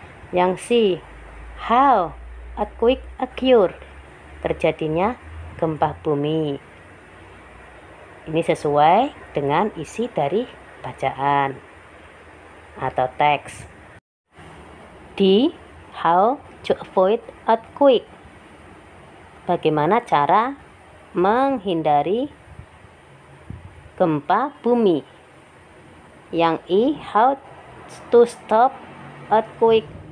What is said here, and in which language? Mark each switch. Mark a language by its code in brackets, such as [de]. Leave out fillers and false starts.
[en] Yang C, how earthquake occur. [id] Terjadinya gempa bumi. Ini sesuai dengan isi dari bacaan atau teks. D, [en] how to avoid earthquake. [id] Bagaimana cara menghindari gempa bumi. [en] Yang E, how to stop earthquake.